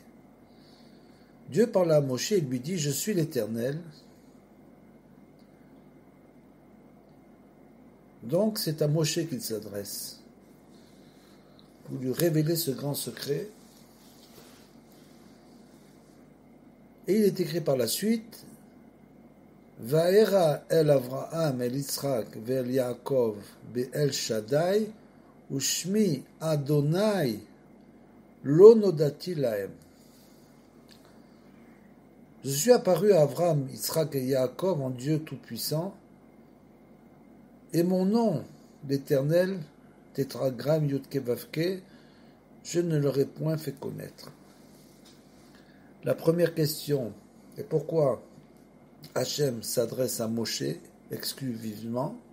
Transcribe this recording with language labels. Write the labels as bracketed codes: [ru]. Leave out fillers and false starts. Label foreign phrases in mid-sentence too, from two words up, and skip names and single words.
[fr] Dieu parle à Moshe et lui dit, je suis l'Éternel. Donc, c'est à Moshe qu'il s'adresse. Pour lui révéler ce grand secret. Et il est écrit par la suite, [he] וארא אל אברהם אל יצחק ואל יעקב באל שדי ושמי ה' לא נודעתי להם. [fr] Je suis apparu à Avraham, Yitzhak et Yaakov en Dieu Tout-Puissant, et mon nom, l'Éternel, Tétragramme Yudke Vavke, je ne leur ai point fait connaître. La première question est pourquoi Hachem s'adresse à Moshe exclusivement